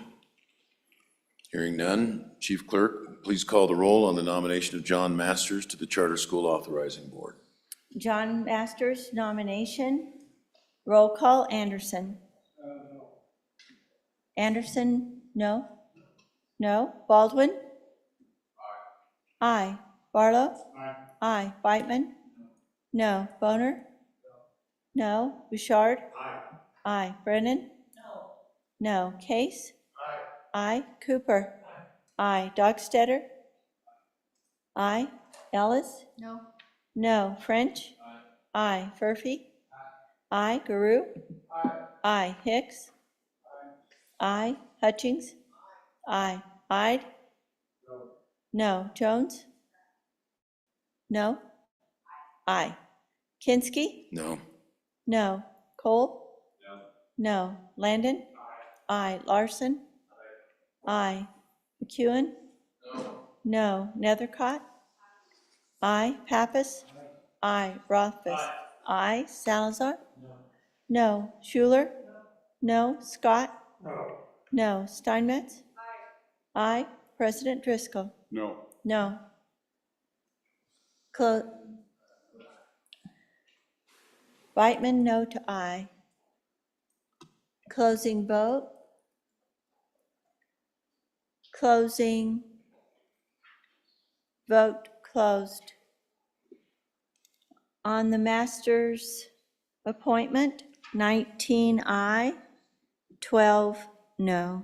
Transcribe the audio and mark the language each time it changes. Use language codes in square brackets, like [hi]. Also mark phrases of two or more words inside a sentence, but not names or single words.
[en] Hearing none. Chief Clerk, please call the roll on the nomination of John Masters to the Charter School Authorizing Board. John Masters nomination. Roll call, Anderson. Anderson, no? No. Baldwin? Aye. Barlow? Aye. Whitman? No. Boner? No. Bouchard? Aye. Brennan? No. Case? Aye. Cooper? Aye. Dockstetter? Aye. Ellis? No. No. French? Aye. Furphy? Aye. Guru? Aye. Hicks? Aye. Hutchings? Aye. Hyde? No. Jones? No. Aye. Kinsky? No. No. Cole? No. Landon? Aye. Larson? Aye. McEwen? No. Nethercott? Aye. Pappas? Aye. Rothfuss? Aye. Salazar? No. Schuler? No. Scott? No. Steinmetz? Aye. President Driscoll? No. No. Whitman, no to aye. Closing vote. Closing. Vote closed. On the master's appointment, 19 aye, 12 no.